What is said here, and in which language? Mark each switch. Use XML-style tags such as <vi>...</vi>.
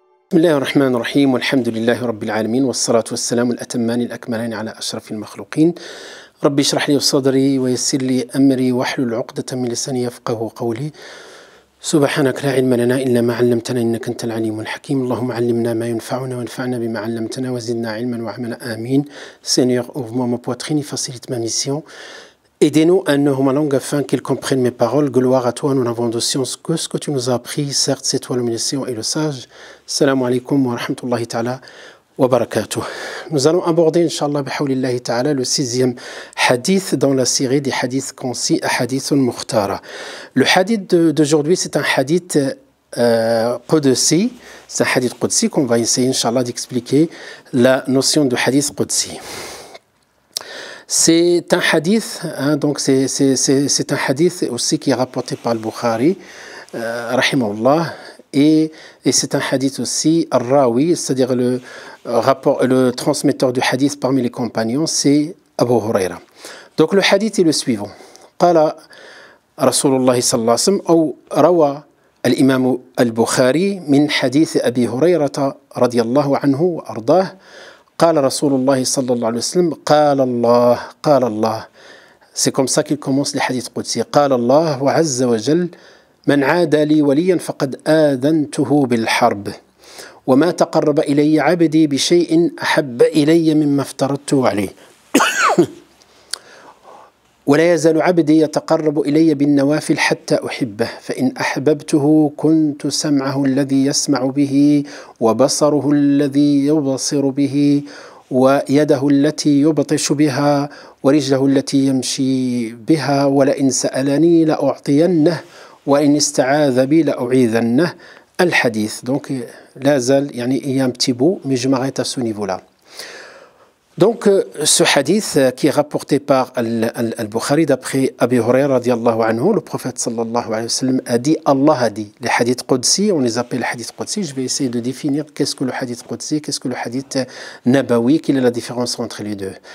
<ar>بسم الله الرحمن الرحيم والحمد لله رب العالمين والصلاة والسلام الأتمان الأكملان على أشرف المخلوقين. ربي اشرح لي صدري ويسر لي أمري واحلل عقدة من لساني يفقه قولي. سبحانك لا علم لنا إلا ما علمتنا إنك أنت العليم الحكيم. اللهم علمنا ما ينفعنا وانفعنا بما علمتنا وزدنا علما وعملا آمين.</ar> <fr>Seigneur, ouvre-moi ma poitrine et facilite ma mission. Aidez-nous à nos ma langue afin qu'ils comprennent mes paroles. Gloire à toi, nous n'avons de science que ce que tu nous as appris. Certes, c'est toi le médecin et le sage.</fr> <ar>Salam alaikum wa rahmatullahi ta'ala wa barakatuh.</ar> <fr>Nous allons aborder, Inch'Allah, bihawlillahi ta'ala, le 6e hadith dans la série des hadiths concis, hadith al-Mukhtara. Le hadith d'aujourd'hui, c'est un hadith Qudsi. C'est un hadith Qudsi qu'on va essayer, Inch'Allah, d'expliquer la notion de hadith Qudsi. C'est un hadith, hein, donc c'est un hadith aussi qui est rapporté par le Bukhari, rahimahullah, et c'est un hadith aussi al-Rawi, c'est-à-dire le transmetteur du hadith parmi les compagnons, c'est Abu Huraira. Donc le hadith est le suivant.</fr> <ar>قال رسول الله صلى الله عليه وسلم أو روى الإمام البخاري من حديث أبي هريرة رضي الله عنه وأرضاه قال رسول الله صلى الله عليه وسلم قال الله.</ar> <fr>C'est comme ça qu'il commence les hadiths qudsi.</fr> <ar>قال الله عز وجل من عاد لي وليا فقد آذنته بالحرب وما تقرب إلي عبدي بشيء أحب إلي مما افترضته عليه ولا يزال عبدي يتقرب إلي بالنوافل حتى أحبه فإن أحببته كنت سمعه الذي يسمع به وبصره الذي يبصر به ويده التي يبطش بها ورجله التي يمشي بها ولئن سألني لأعطينه وإن استعاذ بي لأعيذنه. الحديث.</ar> <fr>Donc</fr> <ar>لا زال يعني</ar> <fr>il y a un petit bout mais je m'arrête à ce niveau-là. Donc, ce hadith qui est rapporté par Al-Bukhari d'après Abi Huraira radiallahu anhu, le prophète sallallahu alayhi wa sallam a dit, Allah a dit. Les hadiths qudsi, on les appelle les hadiths qudsi. Je vais essayer de définir qu'est-ce que le hadith qudsi, qu'est-ce que le hadith nabawi, quelle est la différence entre les deux.</fr>